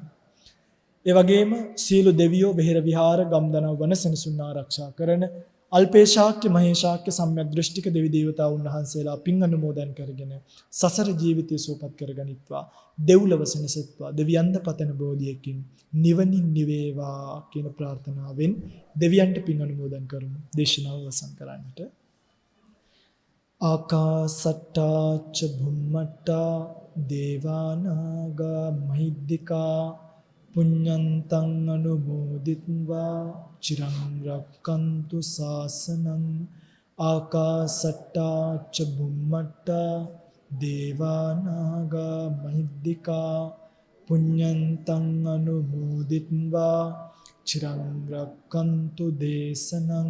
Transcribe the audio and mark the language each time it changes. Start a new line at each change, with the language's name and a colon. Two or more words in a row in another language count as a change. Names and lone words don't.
Sinhala: ඒ වගේම සීල දෙවියෝ වෙහෙර විහාර ගම්දනව වන සෙනසුන් ආරක්ෂා කරන අල්පේශාක්‍ය මහේශාක්‍ය සම්‍යක් දෘෂ්ටික දෙවි දේවතාවුන් වහන්සේලා පින් අනුමෝදන් කරගෙන සසර ජීවිතය සුවපත් කරගනිත්වා, දෙව්ලොව සැනසෙත්වා, දෙවියන්ද පතන බෝධියකින් නිවනින් නිවේවා කියන ප්‍රාර්ථනාවෙන් දෙවියන්ට පින් අනුමෝදන් කරමු. දේශනාව අවසන් කරන්නට.
Pali: ආකාසට්ටා ච භුම්මට්ටා දේවානාගා මහිද්దికා පුඤ්ඤන්තං අනුමෝදිත්වා චිරං රක්칸තු ශාසනං. ආකාසට්ටා ච බුම්මට්ටා දේවානාගා මහිද්దికා පුඤ්ඤන්තං අනුමෝදිත්වා චිරං රක්칸තු දේශනං.